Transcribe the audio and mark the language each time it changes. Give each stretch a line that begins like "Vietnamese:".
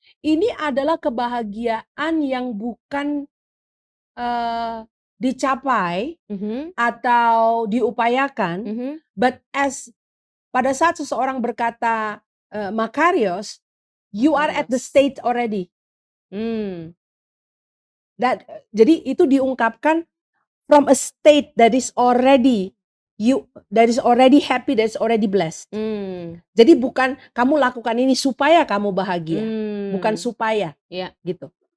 Indonesian: Ini adalah kebahagiaan yang bukan dicapai atau diupayakan, but pada saat seseorang berkata makarios,
English: you are at the state already.
Indonesian: Jadi itu diungkapkan
English: from a state that is already happy, that is already blessed.
Indonesian: Jadi bukan kamu lakukan ini supaya kamu bahagia, bukan supaya, gitu.